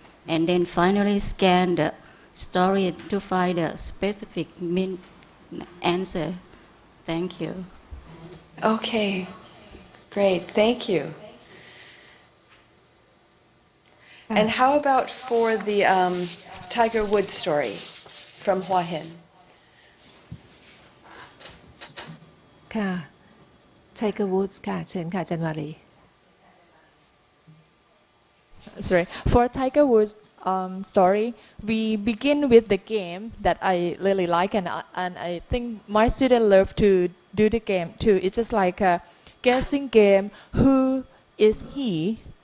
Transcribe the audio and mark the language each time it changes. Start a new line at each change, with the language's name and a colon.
English: And then finally scan the story to find the specific answer. Thank you. Okay. Great. Thank you. And how about for the Tiger Woods story from Hua Hin?
Thai: ค่ะ Tiger Woods ค่ะเชิญค่ะจันวารี
English: Sorry, for Tiger Woods story, we begin with the game that I really like, and I think my students love to do the game too. It's just like a guessing game. Who is he?